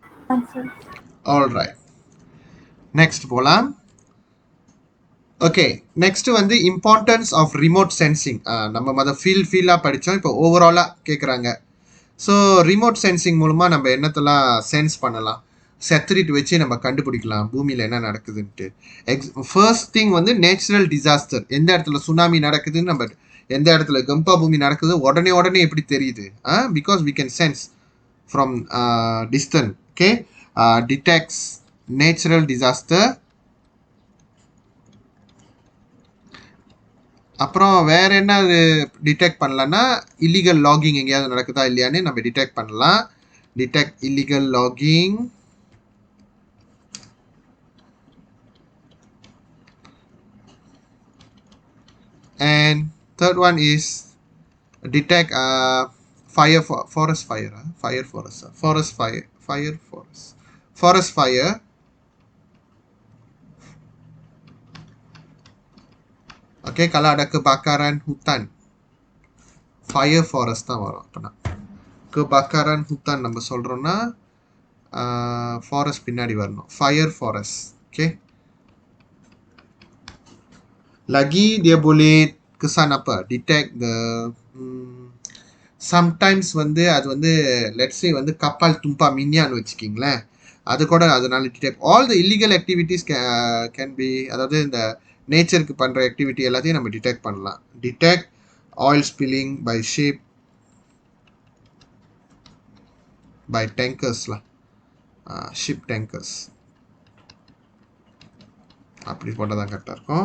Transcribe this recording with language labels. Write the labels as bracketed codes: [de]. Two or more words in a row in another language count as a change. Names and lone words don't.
[en] Answer. Alright. Next போலாம். okay next வந்து importance of remote sensing. [ta] நம்ம அதை ஃபீலாக படித்தோம். இப்போ ஓவராலாக கேட்குறாங்க. ஸோ [en] remote sensing [ta] மூலமாக நம்ம என்னத்தெல்லாம் சென்ஸ் பண்ணலாம், சேட்டலைட் வச்சு நம்ம கண்டுபிடிக்கலாம் பூமியில் என்ன நடக்குதுன்ட்டு. [en] first thing [ta] வந்து [en] natural disaster. [ta] எந்த இடத்துல சுனாமி நடக்குதுன்னு, நம்ம எந்த இடத்துல கம்பா பூமி நடக்குது உடனே எப்படி தெரியுது? [en] because we can sense from distance. okay, detects natural disaster. [ta] அப்புறம் வேற என்ன அது டிடெக்ட் பண்ணலான்னா, [en] illegal logging [ta] எங்கேயாவது நடக்குதா இல்லையான்னு நம்ம டிடெக்ட் பண்ணலாம். [en] detect illegal logging. and third one is detect fire, forest fire, forest fire. [ms] ஓகே, கலாட kebakaran hutan, [en] fire forest [ta] தான் வரும். அப்போனா [ms] kebakaran hutan [ta] நம்ம சொல்கிறோன்னா ஃபாரஸ்ட் பின்னாடி வரணும், [en] fire forest. [ta] ஓகே, [ms] lagi dia boleh kesan apa, [en] detect the sometimes [ta] வந்து அது வந்து [en] let's say [ta] வந்து கப்பல் தும்பா மின்யான்னு வச்சுக்கிங்களேன், அது கூட அதனால [en] detect all the illegal activities can be, [ta] அதாவது இந்த நேச்சருக்கு பண்ணுற ஆக்டிவிட்டி எல்லாத்தையும் நம்ம டிடெக்ட் பண்ணலாம். [en] detect oil spilling by ship, by tankers-லாம், ship tankers [ta] அப்படி போட்டால் தான் கரெக்டாக இருக்கும்.